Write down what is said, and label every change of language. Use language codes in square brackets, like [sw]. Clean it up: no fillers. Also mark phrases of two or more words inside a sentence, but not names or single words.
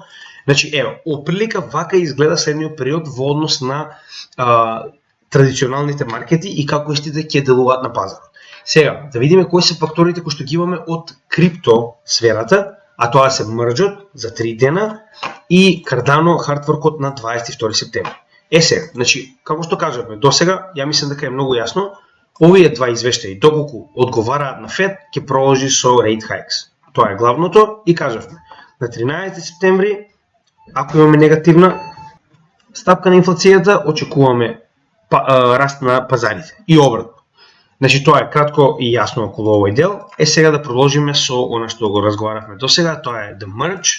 [mk] Значи ево, оприлика вака изгледа следниот период во однос на традиционалните маркети и како истите ќе делуваат на пазарот. Сега, да видиме кои се факторите кои што ги имаме од крипто сферата, а тоа се Merge за 3 дена и Cardano [en] hard fork [mk] на 22 септември. Сега, значи, како што кажавме досега, ја мислам дека е многу јасно, овие два извештаи, доколку одговараат на Фед, ќе продолжи со [en] rate hikes. [mk] Тоа е главното и кажавме. На 13 септември ако имаме негативна стапка на инфлацијата, очекуваме раст на пазарите и обратно. Значи тоа е кратко и јасно околу овој дел. Сега да продолжиме со она што го разговаравме досега, тоа е The Merge.